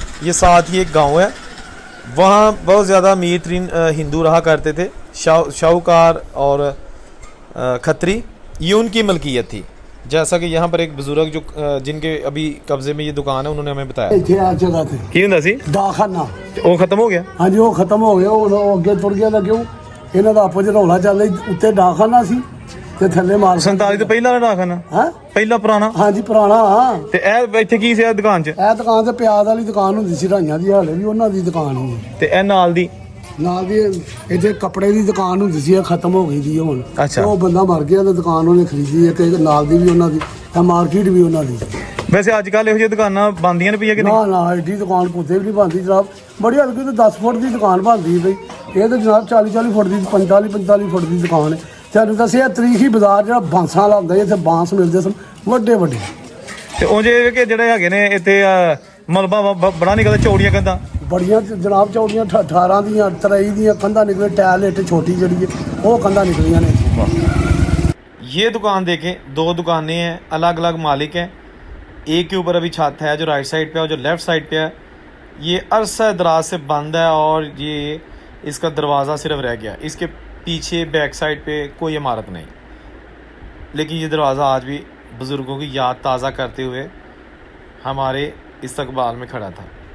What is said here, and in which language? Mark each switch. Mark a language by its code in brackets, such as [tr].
[hi] ये साथ ही एक गांव है, वहाँ बहुत ज़्यादा अमीर तरीन हिंदू रहा करते थे, शाहूकार और खत्री, ये उनकी मलकियत थी। जैसा कि यहाँ पर एक बुजुर्ग जो जिनके अभी कब्जे में ये दुकान है, उन्होंने हमें बताया [pa] ਇੱਥੇ ਆ ਜਗ੍ਹਾ ਤੇ की ਹੁੰਦਾ सी ਦਾਖਾਨਾ, [hi] वो ख़त्म हो गया। [pa] ਹਾਂਜੀ ਉਹ ਖਤਮ ਹੋ ਗਿਆ। ਉਹ ਅੱਗੇ ਤੁਰ ਗਿਆ ਤਾਂ ਕਿਉਂ ਇਹਨਾਂ ਦਾ ਆਪੋ ਚ ਰੌਲਾ ਚੱਲ ਰਿਹਾ। ਉੱਤੇ ਦਾਖਾਨਾ ਸੀ ਤੇ ਥੱਲੇ ਮਾਰ 47 ਤੋਂ ਪਹਿਲਾਂ ਦਾ ਡਾਕਖਾਨਾ, ਹੈ ਪਹਿਲਾ ਪੁਰਾਣਾ। ਹਾਂਜੀ ਪੁਰਾਣਾ। ਹਾਂ ਤੇ ਇਹ ਇੱਥੇ ਕੀ ਸੀ ਇਹ ਦੁਕਾਨ 'ਚ? ਇਹ ਦੁਕਾਨ ਤੇ ਪਿਆਜ਼ ਵਾਲੀ ਦੁਕਾਨ ਹੁੰਦੀ ਸੀ ਰਾਈਆਂ ਦੀ, ਹਾਲੇ ਵੀ ਉਹਨਾਂ ਦੀ ਦੁਕਾਨ ਹੀ ਹੈ। ਤੇ ਇਹ ਨਾਲ ਦੀ ਨਾਲ ਦੀ ਇੱਥੇ ਕੱਪੜੇ ਦੀ ਦੁਕਾਨ ਹੁੰਦੀ ਸੀ, ਇਹ ਖਤਮ ਹੋ ਗਈ ਦੀ ਹੁਣ। ਅੱਛਾ। ਉਹ ਬੰਦਾ ਮਰ ਗਿਆ ਤੇ ਦੁਕਾਨ ਉਹਨੇ ਖਰੀਦੀ ਹੈ, ਤੇ ਨਾਲ ਦੀ ਵੀ ਉਹਨਾਂ ਦੀ, ਇਹ ਮਾਰਕੀਟ ਵੀ ਉਹਨਾਂ ਦੀ। ਵੈਸੇ ਅੱਜ ਕੱਲ੍ਹ ਇਹੋ ਜਿਹੀਆਂ ਦੁਕਾਨਾਂ ਬੰਦੀਆਂ ਨੇ ਪਈਆਂ ਕਿ ਨਹੀਂ? ਨਾ ਨਾ ਐਡੀ ਦੁਕਾਨ ਕੁੱਤੇ ਵੀ ਨਹੀਂ ਬਣਦੀ ਜਨਾਬ। ਬੜੀ ਹਲਕੀ ਤੇ 10 ਫੁੱਟ ਦੀ ਦੁਕਾਨ ਬਣਦੀ ਬਈ, ਇਹ ਤਾਂ ਜਨਾਬ 40 ਫੁੱਟ ਦੀ, 45 ਫੁੱਟ ਦੀ ਦੁਕਾਨ ਹੈ। ਤੁਹਾਨੂੰ ਦੱਸਿਆ ਤਰੀਖੀ ਬਾਜ਼ਾਰ ਜਿਹੜਾ ਬਾਂਸਾਂ ਵਾਲਾ ਹੁੰਦਾ, ਇੱਥੇ ਬਾਂਸ ਮਿਲਦੇ ਸਨ ਵੱਡੇ ਵੱਡੇ। ਤੇ ਉਹ ਜੇ ਕਿ ਜਿਹੜੇ ਹੈਗੇ ਨੇ ਇੱਥੇ ਮਲਬਾ ਬੜਾ ਨਿਕਲਦਾ, ਚੌੜੀਆਂ ਕੰਧਾਂ ਬੜੀਆਂ ਜਨਾਬ, ਚੌੜੀਆਂ 18 ਦੀਆਂ 23 ਦੀਆਂ ਕੰਧਾਂ ਨਿਕਲੇ। ਟਾਇਲ ਇੱਟ ਛੋਟੀ ਜਿਹੜੀ ਹੈ ਉਹ ਕੰਧਾਂ निकलियां ने। [hi] ये दुकान देखें, 2 दुकानें हैं, अलग अलग मालिक हैं। एक के ऊपर अभी छत है जो राइट साइड पे है, और जो लेफ़्ट साइड पे है ये अरसा दराज से बंद है, और ये इसका दरवाज़ा सिर्फ रह गया। इसके पीछे बैक साइड पे कोई इमारत नहीं, लेकिन ये दरवाज़ा आज भी बुज़ुर्गों की याद ताज़ा करते हुए हमारे इस्तकबाल में खड़ा था।